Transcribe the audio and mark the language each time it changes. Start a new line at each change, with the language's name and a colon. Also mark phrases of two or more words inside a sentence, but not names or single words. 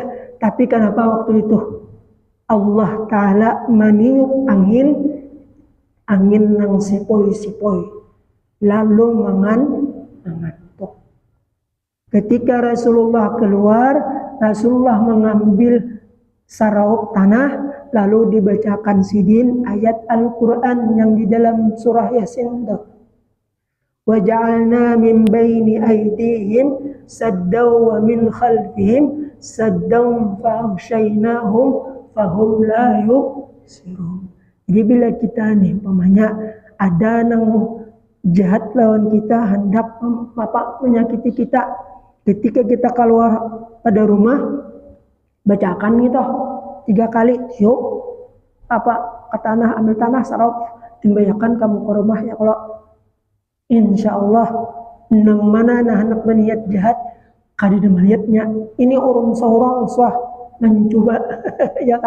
Banjar: Tapi kenapa waktu itu Allah Ta'ala meniup angin nang sepoi-sepoi lalu mengantuk. Ketika Rasulullah keluar, Rasulullah mengambil saraup tanah lalu dibacakan Sidin ayat Al-Quran yang di dalam surah Yasin itu.
Arabic: وَجَعَلْنَا مِنْ بَيْنِ أَيْدِيهِمْ سَدًّا وَمِنْ خَلْفِهِمْ سَدًّا فَأَغْشَيْنَاهُمْ فَهُمْ لَا يُبْصِرُونَ.
Banjar: Jadi bila kita nih umpamanya ada nang jahat lawan kita hendak menyakiti kita, ketika kita keluar pada rumah bacakan gitu 3 kali, yuk ke tanah, ambil tanah saraf, timbayakan kamu ke rumah ya, kalau
Arabic: إن شاء الله
Banjar: nang mana nah anak berniat jahat kada melihatnya ini urun seorang swah mencoba ya kah.